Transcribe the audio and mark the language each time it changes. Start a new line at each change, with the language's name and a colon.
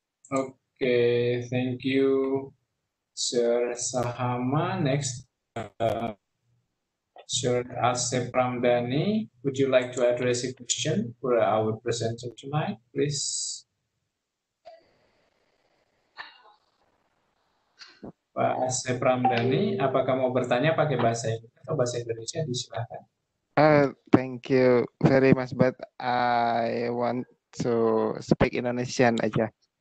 English: Okay, thank you, Sir Sahama. Next, Sir Asep Ramdhani. Would you like to address a question for our presenter tonight, please?
Indonesian: Pak Asep Ramdhani, apakah mau bertanya pakai bahasa Inggris atau bahasa Indonesia? Silakan.
English: Thank you very much, but I want to speak Indonesian aja.